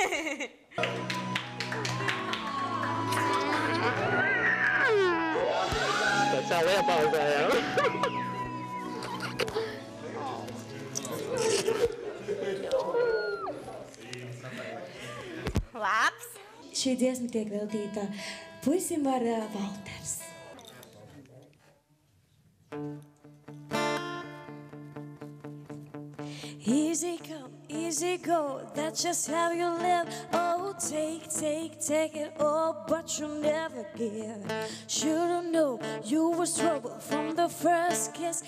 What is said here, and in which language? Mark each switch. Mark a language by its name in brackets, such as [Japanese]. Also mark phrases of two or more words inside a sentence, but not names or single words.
[Latvian] Tas jau iepauzējām. Labs. Šī dziesma tiek veltīta puisim vārdā Valters. [English] Easy come, easy go, that's just how you live. Oh, take it all, but you never give. Should've known you was trouble from the first kiss.